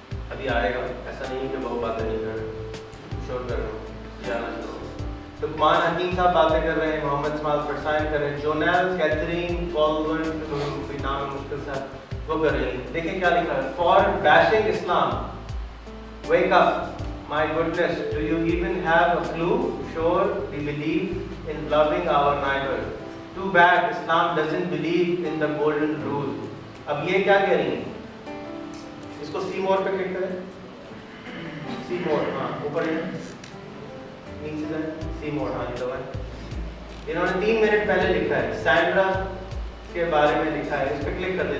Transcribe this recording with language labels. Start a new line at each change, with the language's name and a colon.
Urdu: ابھی آئے گا, ایسا نہیں کہ وہ باتیں نہیں کر رہے, شور کر رہے ہوں جانا شروع. لقمان حکیم صاحب باتیں کر رہے ہیں, محمد اسماعیل فرسائن کر رہے ہیں, جونیل کیتھرین کالورن کوئی نام ہے مشکل صاحب وہ کر رہی ہیں. دیکھیں کیا لکھا ہے,
English: For bashing Islam wake up my goodness, do you even have a clue? Sure, we believe in loving our neighbor. Too bad Islam doesn't believe in the golden rule.
Urdu: اب یہ کیا کہہ رہی ہیں, اس کو سی مور پہ کلک کریں. سی مور, ہاں اوپر نیچے جائیں, سی مور, ہاں یہ دبائیں. انہوں نے 3 منٹ پہلے لکھا ہے, سینڈرا کے بارے میں لکھا ہے, اس پہ کلک کر دیں.